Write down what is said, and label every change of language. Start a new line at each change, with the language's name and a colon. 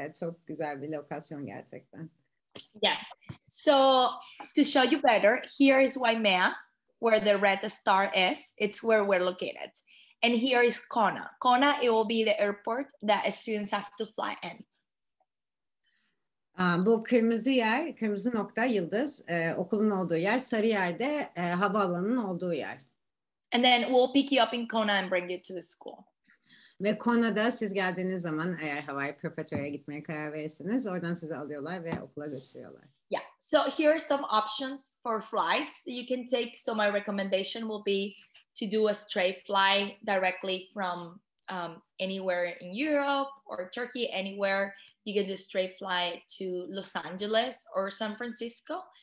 Turkish: Çok güzel bir lokasyon gerçekten.
English: Yes. So to show you better, here is Waimea, where the red star is. It's where we're located. And here is Kona. Kona, it will be the airport that students have to fly in.
Turkish: Bu kırmızı yer, kırmızı nokta yıldız, okulun olduğu yer, sarı yerde havaalanının olduğu yer.
English: And then we'll pick you up in Kona and bring you to the school.
Turkish: Ve Kona'da siz geldiğiniz zaman eğer Hawai'i Preparatory'e gitmeye karar verirseniz oradan sizi alıyorlar ve okula götürüyorlar.
English: Yeah, so here are some options for flights that you can take. So my recommendation will be to do a straight flight directly from anywhere in Europe or Turkey, anywhere. You can do straight flight to Los Angeles or San Francisco.